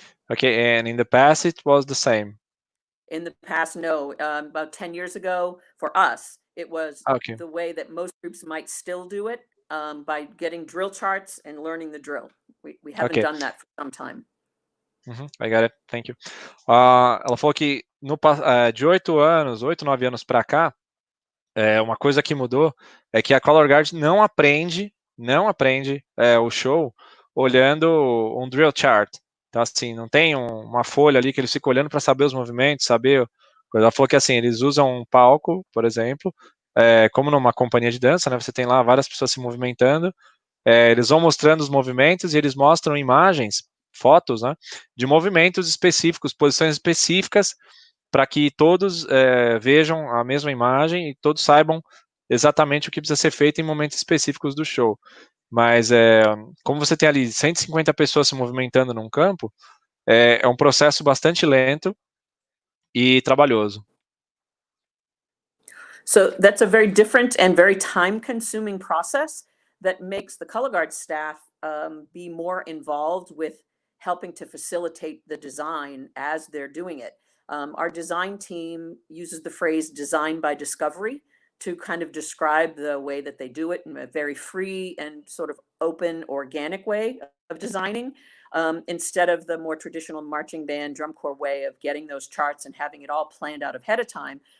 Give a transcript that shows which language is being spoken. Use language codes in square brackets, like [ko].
[en] Okay, and in the past it was the same. In the past, no. About 10 years ago, for us, it was the way that most groups might still do it, by getting drill charts and learning the drill. We haven't done that for some time. I got it. Thank you. [pt] Ela falou que de 8, 9 anos para cá, uma coisa que mudou é que a Color Guard não aprende o show olhando um drill chart. Então, assim, não tem uma folha ali que eles ficam olhando para saber os movimentos, saber... Ela falou que, assim, eles usam um palco, por exemplo, como numa companhia de dança, né? Você tem lá várias pessoas se movimentando, eles vão mostrando os movimentos e eles mostram imagens, fotos, né? De movimentos específicos, posições específicas, para que todos vejam a mesma imagem e todos saibam exatamente o que precisa ser feito em momentos específicos do show. Mas como você tem ali 150 pessoas se movimentando num campo, é um processo bastante lento e trabalhoso. [en] So that's a very different and very time-consuming process that makes the color guard staff be more involved with helping to facilitate the design as they're doing it. Our design team uses the phrase design by discovery to kind of describe the way that they do it in a very free and sort of open, organic way of designing, instead of the more traditional marching band drum corps way of getting those charts and having it all planned out ahead of time.